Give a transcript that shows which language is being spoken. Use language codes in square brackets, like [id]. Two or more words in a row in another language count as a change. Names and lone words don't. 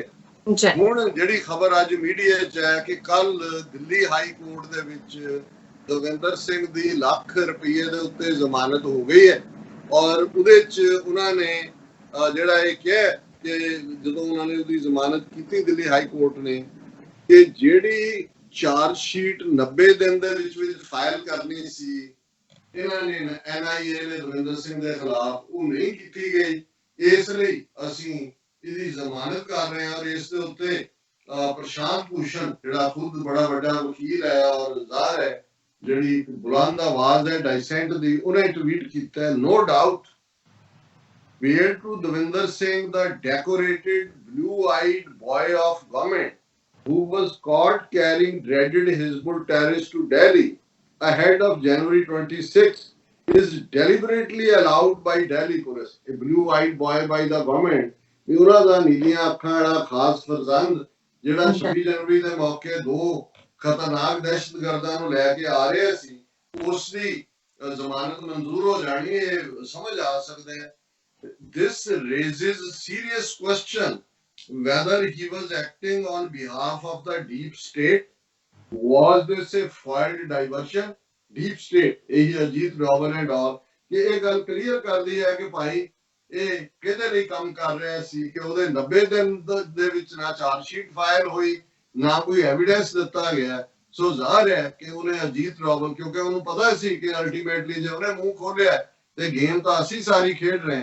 [pa] ਹੁਣ ਜਿਹੜੀ ਖਬਰ ਅੱਜ ਮੀਡੀਆ 'ਚ ਹੈ ਕਿ ਕੱਲ ਦਿੱਲੀ ਹਾਈ ਕੋਰਟ ਦੇ ਵਿੱਚ ਦਵਿੰਦਰ ਸਿੰਘ ਦੀ ਲੱਖ ਰੁਪਏ ਦੇ ਉੱਤੇ ਜ਼ਮਾਨਤ ਹੋ ਗਈ ਹੈ, ਔਰ ਉਹਦੇ 'ਚ ਉਹਨਾਂ ਨੇ ਜਿਹੜਾ ਇਹ ਕਿਹਾ ਕਿ ਜਦੋਂ ਉਹਨਾਂ ਨੇ ਉਹਦੀ ਜ਼ਮਾਨਤ ਕੀਤੀ ਦਿੱਲੀ ਹਾਈ ਕੋਰਟ ਨੇ, ਕਿ ਜਿਹੜੀ [en] charge sheet [pa] 90 ਦਿਨ ਦੇ ਵਿੱਚ ਫਾਈਲ ਕਰਨੀ ਸੀ ਇਹਨਾਂ ਨੇ NIA ਨੇ ਦਵਿੰਦਰ ਸਿੰਘ ਦੇ ਖਿਲਾਫ, ਉਹ ਨਹੀਂ ਕੀਤੀ ਗਈ। ਇਸ ਲਈ ਅਸੀਂ ਇਹਦੀ ਜ਼ਮਾਨਤ ਕਰ ਰਹੇ ਹਾਂ। ਔਰ ਇਸ ਦੇ ਉੱਤੇ ਪ੍ਰਸ਼ਾਂਤ ਭੂਸ਼ਣ ਜਿਹੜਾ ਖੁਦ ਬੜਾ ਵੱਡਾ ਵਕੀਲ ਹੈ ਔਰ ਜ਼ਾਹਰ ਹੈ ਜਿਹੜੀ ਬੁਲੰਦ ਆਵਾਜ਼ ਹੈ ਡਾਇਸੈਂਟ ਦੀ, ਉਹਨੇ ਟਵੀਟ ਕੀਤਾ ਹੈ, [en] no doubt Weird to Davinder Singh, the decorated blue-eyed boy of government who was caught carrying dreaded Hizbul terrorists to Delhi ahead of January 26, is deliberately allowed by Delhi police. A blue-eyed boy by the government, [pa] ਉਹਨਾਂ ਦਾ ਨੀਲੀਆਂ ਅੱਖਾਂ ਵਾਲਾ ਖਾਸ ਫਰਜ਼ੰਦ ਜਿਹੜਾ 26 ਜਨਵਰੀ ਦੇ ਮੌਕੇ 2 ਖਤਰਨਾਕ ਦਹਿਸ਼ਤਗਰਦਾਂ ਨੂੰ ਲੈ ਕੇ ਆ ਰਿਹਾ ਸੀ, ਉਸ ਦੀ ਜ਼ਮਾਨਤ ਮਨਜ਼ੂਰ ਹੋ ਜਾਣੀ, ਇਹ ਸਮਝ ਆ ਸਕਦਾ ਹੈ। [en] This raises a serious question whether he was acting on behalf of the deep state. Was this a foiled diversion? Deep state, [pa] ਇਹੀ ਅਜੀਤ ਡੋਵਲ [en] and all, [pa] ਕਿ ਇਹ ਗੱਲ ਕਲੀਅਰ ਕਰਦੀ ਹੈ ਕਿ ਭਾਈ ਇਹ ਕਿਹਦੇ ਲਈ ਕੰਮ ਕਰ ਰਿਹਾ ਸੀ ਕਿ ਉਹਦੇ 90 ਦਿਨ ਦੇ ਵਿੱਚ ਨਾ [en] charge sheet [pa] ਫਾਈਲ ਹੋਈ, ਨਾ ਕੋਈ ਐਵੀਡੈਂਸ ਦਿੱਤਾ ਗਿਆ। ਸੋ ਜ਼ਾਹਰ ਹੈ ਕਿ ਉਹਨੇ ਅਜੀਤ ਡੋਵਲ, ਕਿਉਂਕਿ ਉਹਨੂੰ ਪਤਾ ਸੀ ਕਿ ਅਲਟੀਮੇਟਲੀ ਜੇ ਉਹਨੇ ਮੂੰਹ ਖੋਲਿਆ ਤੇ ਗੇਮ ਤਾਂ ਅਸੀਂ ਸਾਰੀ ਖੇਡ ਰਹੇ ਹਾਂ।